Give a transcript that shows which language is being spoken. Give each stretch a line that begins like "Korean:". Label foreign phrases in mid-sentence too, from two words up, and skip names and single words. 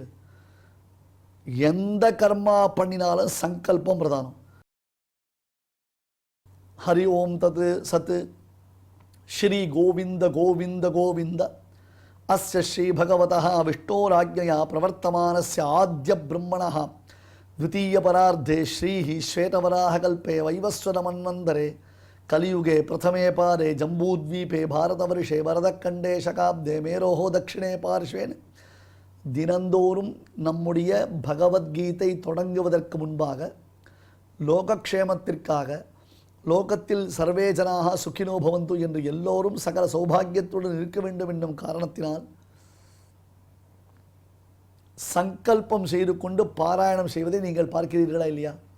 Tamil: எந்த கர்மா பண்ணினாலும் சங்கல்பம் பிரதானம்.
Sanskrit: हरि ओम् तत् सत् श्री गोविन्द गोविन्द गोविन्द अस्य श्री भगवतः विष्णोराज्ञया प्रवर्तमानस्य आद्य பிரம்மணः द्वितीय परार्धे श्रीः श्वेतवराहकल्पे वैवस्वतमन्वन्तरे कलियुगे प्रथमे पारे जम्बूद्वीपे भारतवर्षे वरदखण्डे शकाब्दे मेरोः दक्षिणे पार्श्वेन
Tamil: தினந்தோறும் நம்முடைய பகவத்கீதை தொடங்குவதற்கு முன்பாக லோகக்ஷேமத்திற்காக லோகத்தில்
Sanskrit: सर्वे जनाः सुखिनो भवन्तु
Tamil: என்று எல்லோரும் சகல சௌபாகியத்துடன் இருக்க வேண்டும் என்னும் காரணத்தினால் சங்கல்பம் செய்து கொண்டு பாராயணம் செய்வதை நீங்கள் பார்க்கிறீர்களா இல்லையா?